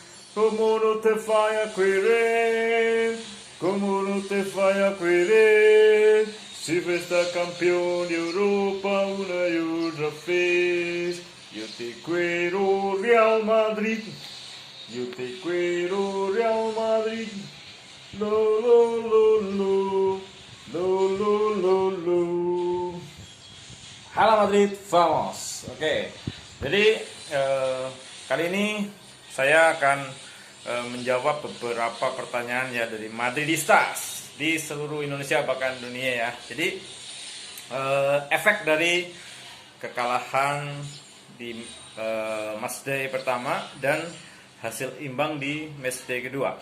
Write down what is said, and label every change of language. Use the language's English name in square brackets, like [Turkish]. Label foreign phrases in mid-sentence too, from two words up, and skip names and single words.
[Spanish] Como no te vaya a querer, como no te vaya a querer, si está campeón de Europa una y otra vez. Yo te quiero Real Madrid. Yo te quiero Real Madrid. Lo lo lo lo. Lo lo lo lo. [Indonesian] Halo Madrid, vamos. Oke. Jadi kali ini saya akan menjawab beberapa pertanyaan ya dari Madridistas di seluruh Indonesia bahkan dunia ya. Jadi efek dari kekalahan di matchday pertama dan hasil imbang di matchday kedua.